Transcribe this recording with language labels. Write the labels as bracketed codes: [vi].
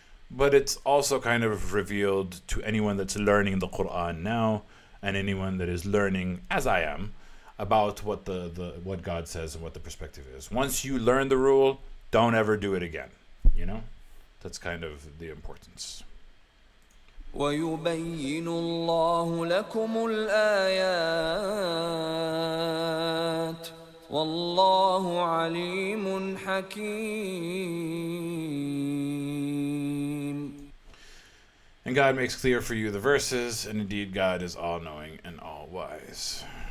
[en] But it's also kind of revealed to anyone that's learning the Quran now, and anyone that is learning, as I am, about what what God says and what the perspective is. Once you learn the rule, don't ever do it again. You know, that's kind of the importance. [ar] ويبين الله لكم الآيات والله عليم حكيم. [en] And God makes clear for you the verses, and indeed God is all-knowing and all-wise.